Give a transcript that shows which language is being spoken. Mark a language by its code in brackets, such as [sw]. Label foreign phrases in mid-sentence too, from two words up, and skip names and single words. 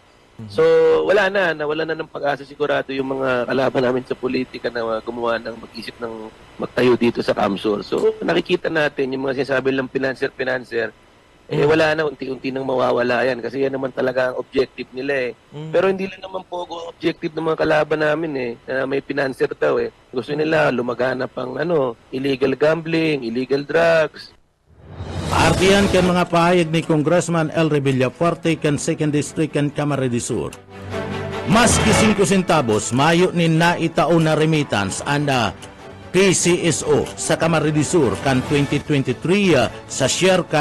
[tl] So nawala na ng pag-asa sigurado yung mga kalaban namin sa politika na gumawa ng mag-isip ng magtayo dito sa Kamsur. So nakikita natin yung mga sinasabi ng financer, wala na, unti-unti nang mawawala yan kasi yan naman talaga ang objective nila Pero hindi lang naman po objective ng mga kalaban namin na may financer daw Gusto nila lumaganap ang [en] illegal gambling, illegal drugs. [bik] Ardiyan kan mga pahayag ni Congressman Elry Villafuerte kan 2nd District kan Camarines Sur. Maski 5 centavos mayo ni naitao na remittance anda PCSO sa Camarines Sur kan 2023 sa share ka